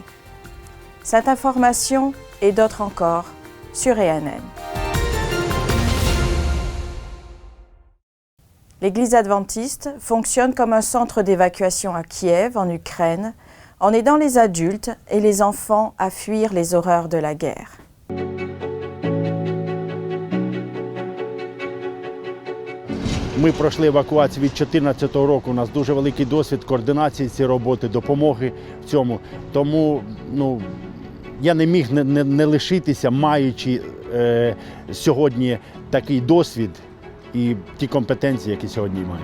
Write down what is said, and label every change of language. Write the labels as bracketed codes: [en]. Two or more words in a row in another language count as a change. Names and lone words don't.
[fr] Cette information et d'autres encore sur ENN. L'Église adventiste fonctionne comme un centre d'évacuation à Kiev, en Ukraine, en aidant les adultes et les enfants à fuir les horreurs de la guerre. [uk] Ми пройшли евакуацію від 2014 року. У нас дуже великий досвід координації цієї роботи, допомоги в цьому. Тому я не міг не лишитися, маючи сьогодні такий досвід і ті компетенції, які сьогодні маю.